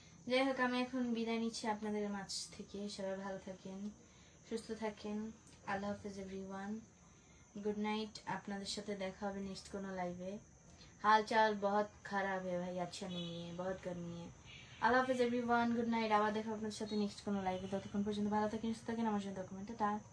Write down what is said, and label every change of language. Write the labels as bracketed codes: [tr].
[bn] যাই হোক, আমি এখন বিদায় নিচ্ছি আপনাদের মাঝ থেকে। সবাই ভালো থাকেন, সুস্থ থাকেন। আল্লাহ হাফেজ এভরিওয়ান, [en] Good night. [bn] আপনাদের সাথে দেখা হবে নেক্সট কোনো লাইভে। [hi] हाल चाल बहुत खराब है भाई, अच्छा नहीं है, बहुत गर्मी है। [bn] আল্লাহ হাফেজ এভরিওয়ান, [en] Good night. [bn] আবার দেখা আপনাদের সাথে নেক্সট কোনো লাইভে। ততক্ষণ পর্যন্ত ভালো থাকেন, সুস্থ থাকেন। আমার জন্য ডকুমেন্টটা